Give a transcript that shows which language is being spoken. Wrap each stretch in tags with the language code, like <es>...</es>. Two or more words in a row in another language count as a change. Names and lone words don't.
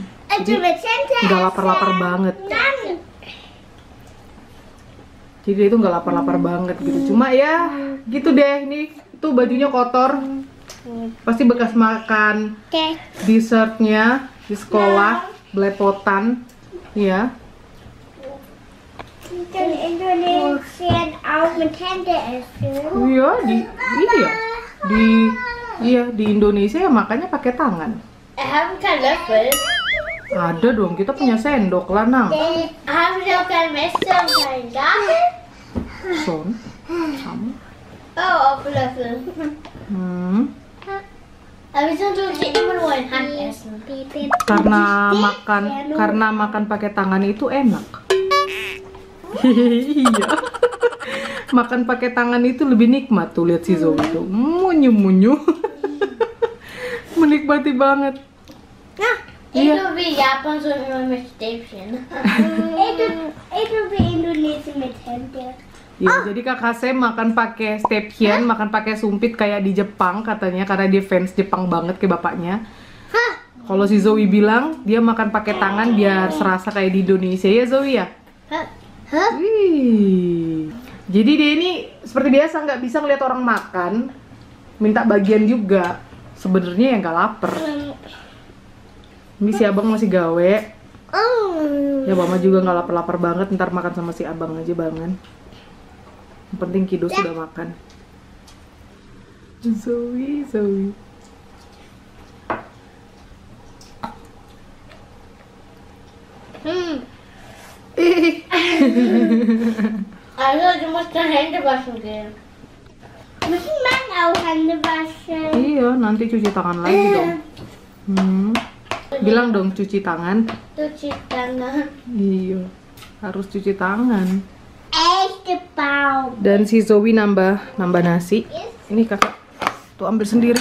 <id>Jadi nggak lapar-lapar banget. Jadi dia itu nggak lapar-lapar banget gitu. Cuma ya gitu deh, ini tuh bajunya kotor. Pasti bekas makan dessertnya di sekolah, belepotan. Iya.</id> <de>In Indonesian auch mit Hände essen.</de> <id>Di Indonesia ya makannya pakai tangan.</id> <de>Haben keinen Löffel.</de> <id>Ada dong, kita punya sendok lah, Nang.</id> <de>Haben Sie auch kein Messer und keinen Gabel?</de> <id>Son, kamu.</id> <de>Oh, auf Löffel. Aber wieso tun Sie immer nur in Hand essen?</de> <id>Karena makan pakai tangan itu enak. Iya. Makan pakai tangan itu lebih nikmat tuh, lihat si Zoe tuh. Munyu-munyu. Menikmati banget.</id> <de>Itu wie Japan so immer mit Stäbchen. Itu wie Indonesia mit Hände.</de> <id>Ya, jadi kakak Sam makan pakai stäbchen, makan pakai sumpit kayak di Jepang katanya, karena dia fans Jepang banget kayak bapaknya. Kalau si Zoe bilang dia makan pakai tangan biar serasa kayak di Indonesia ya Zoe ya. Wih. Jadi dia ini seperti biasa nggak bisa ngeliat orang makan, minta bagian juga. Sebenarnya ya nggak lapar. Ini si abang masih gawe. Ya mama juga nggak lapar-lapar banget, ntar makan sama si abang aja banget. Yang penting Kido sudah makan. Zoe.</id> <de>Also, du musst deine Hände waschen gehen. Müssen Mann auch Hände waschen?</de> <id>Iya, nanti cuci tangan lagi dong. Bilang dong cuci tangan. Cuci tangan. Iya, harus cuci tangan.</id> <de>Echte Baum.</de> <id>Dan si Zoe nambah nasi. Ini kakak tuh ambil sendiri.</id>